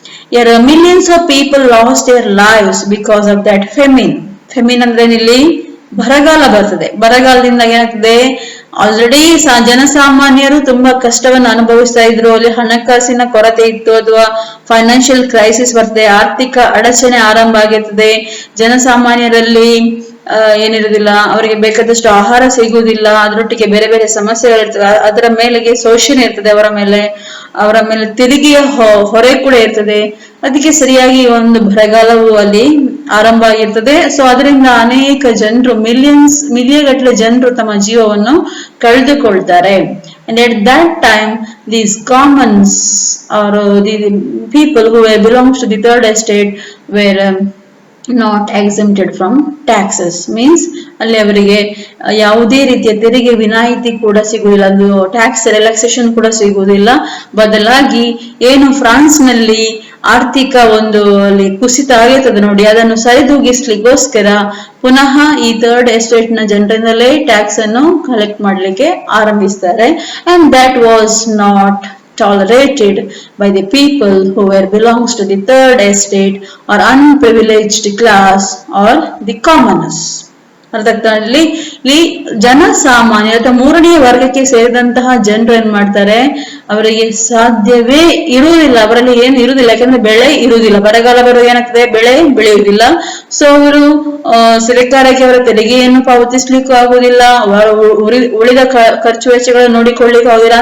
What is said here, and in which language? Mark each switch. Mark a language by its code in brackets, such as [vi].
[en] Here millions of people lost their lives because of that famine. [kn] Famine ಅಂದ್ರೆ ಇಲ್ಲಿ ಬರಗಾಲ ಬರ್ತದೆ. ಬರಗಾಲದಿಂದ ಏನಾಗ್ತದೆ, ಆಲ್ರೆಡಿ ಜನಸಾಮಾನ್ಯರು ತುಂಬಾ ಕಷ್ಟವನ್ನು ಅನುಭವಿಸ್ತಾ ಇದ್ರು. ಅಲ್ಲಿ ಹಣಕಾಸಿನ ಕೊರತೆ ಇತ್ತು ಅಥವಾ ಫೈನಾನ್ಷಿಯಲ್ ಕ್ರೈಸಿಸ್ ಬರ್ತದೆ, ಆರ್ಥಿಕ ಅಡಚಣೆ ಆರಂಭ ಆಗಿರ್ತದೆ. ಜನಸಾಮಾನ್ಯರಲ್ಲಿ ಏನಿರುವುದಿಲ್ಲ, ಅವರಿಗೆ ಬೇಕಾದಷ್ಟು ಆಹಾರ ಸಿಗುವುದಿಲ್ಲ, ಅದರೊಟ್ಟಿಗೆ ಬೇರೆ ಬೇರೆ ಸಮಸ್ಯೆಗಳಿರ್ತದೆ. ಅದರ ಮೇಲೆಗೆ ಶೋಷಣೆ ಇರ್ತದೆ, ಅವರ ಮೇಲೆ ತೆರಿಗೆಯ ಹೊರೆ ಕೂಡ ಇರ್ತದೆ. ಅದಕ್ಕೆ ಸರಿಯಾಗಿ ಒಂದು ಬರಗಾಲವು ಅಲ್ಲಿ ಆರಂಭ ಆಗಿರ್ತದೆ. ಸೊ ಅದರಿಂದ ಅನೇಕ ಜನರು ಮಿಲಿಯನ್ ಗಟ್ಟಲೆ ಜನರು ತಮ್ಮ ಜೀವವನ್ನು ಕಳೆದುಕೊಳ್ತಾರೆ. [en] And at that time, these commons or the people who belongs to the third estate were not exempted from taxes. [kn] Means ಅಲ್ಲಿ ಅವರಿಗೆ ಯಾವುದೇ ರೀತಿಯ ತೆರಿಗೆ ವಿನಾಯಿತಿ ಕೂಡ ಸಿಗುವುದಿಲ್ಲ, ಅದು ಟ್ಯಾಕ್ಸ್ ರಿಲ್ಯಾಕ್ಸೇಷನ್ ಕೂಡ ಸಿಗುವುದಿಲ್ಲ. ಬದಲಾಗಿ ಏನು ಫ್ರಾನ್ಸ್ ನಲ್ಲಿ ಆರ್ಥಿಕ ಒಂದು ಅಲ್ಲಿ ಕುಸಿತ ಆಗಿರ್ತದೆ ನೋಡಿ, ಅದನ್ನು ಸರಿದೂಗಿಸ್ಲಿಕ್ಕೋಸ್ಕರ ಪುನಃ ಈ ಥರ್ಡ್ ಎಸ್ಟೇಟ್ ನ ಜನರಿಂದಲೇ ಟ್ಯಾಕ್ಸ್ ಅನ್ನು ಕಲೆಕ್ಟ್ ಮಾಡ್ಲಿಕ್ಕೆ ಆರಂಭಿಸ್ತಾರೆ. [en] And that was not tolerated by the people who were belongs to the third estate or unprivileged class or the commoners. [kn] ಅರ್ಥದಲ್ಲಿ ಇಲ್ಲಿ ಜನಸಾಮಾನ್ಯ ಅಥವಾ ಮೂರನೆಯ ವರ್ಗಕ್ಕೆ ಸೇರಿದಂತಹ ಜನರು ಏನ್ ಮಾಡ್ತಾರೆ, ಅವರಿಗೆ ಸಾಧ್ಯವೇ ಇರುವುದಿಲ್ಲ, ಅವರಲ್ಲಿ ಏನು ಇರುವುದಿಲ್ಲ, ಯಾಕಂದ್ರೆ ಬೆಳೆ ಇರುವುದಿಲ್ಲ. ಬರಗಾಲ ಬರೋದು ಏನಾಗ್ತದೆ, ಬೆಳೆ ಬೆಳೆಯುವುದಿಲ್ಲ. ಸೊ ಅವರು ಸರ್ಕಾರಕ್ಕೆ ಅವರ ತೆರಿಗೆಯನ್ನು ಪಾವತಿಸ್ಲಿಕ್ಕೂ ಆಗುದಿಲ್ಲ, ಉಳಿದ ಖರ್ಚು ವೆಚ್ಚಗಳನ್ನು ನೋಡಿಕೊಳ್ಳಿಕ್ಕೂ ಆಗುದಿಲ್ಲ.